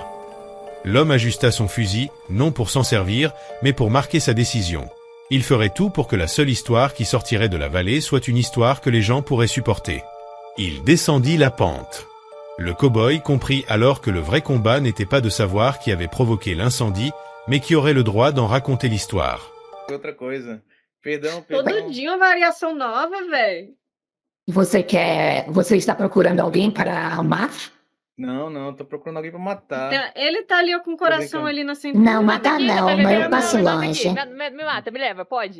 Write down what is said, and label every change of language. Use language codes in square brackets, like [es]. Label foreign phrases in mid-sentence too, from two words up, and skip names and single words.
[fr] L'homme ajusta son fusil, non pour s'en servir, mais pour marquer sa décision. Il ferait tout pour que la seule histoire qui sortirait de la vallée soit une histoire que les gens pourraient supporter. Il descendit la pente. Le cow-boy comprit alors que le vrai combat n'était pas de savoir qui avait provoqué l'incendie, mais qui aurait le droit d'en raconter l'histoire. [pt] Outra coisa. Perdão, Todo perdão. dia uma variação nova, velho. Você está procurando alguém para amar? Não, tô procurando alguém pra matar. Ele tá ali ó, com o coração brincando. ali na cintura. Não, matar Aqui, não, tá mas eu ligado? passo Me mata longe. aqui, me mata, me leva, pode?